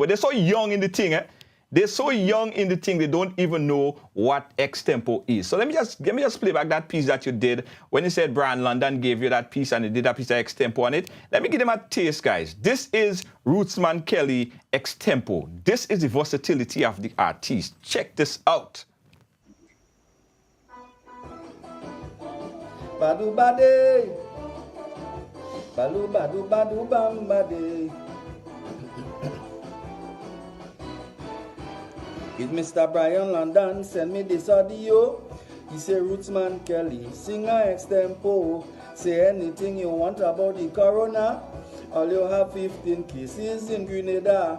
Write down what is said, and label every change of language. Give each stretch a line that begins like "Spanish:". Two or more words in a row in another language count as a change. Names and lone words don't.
English: They're so young in the thing, eh? They're so young in the thing, they don't even know what extempo is. So let me just play back that piece that you did when you said Brian London gave you that piece and he did that piece of extempo on it. Let me give them a taste, guys. This is Rootsman Kelly extempo. This is the versatility of the artist. Check this out. Badu bade, balu badu badu bambade. If Mr. Brian London send me this audio, he say Rootsman Kelly, sing a extempo. Say anything you want about the corona. All you have 15 cases in Grenada.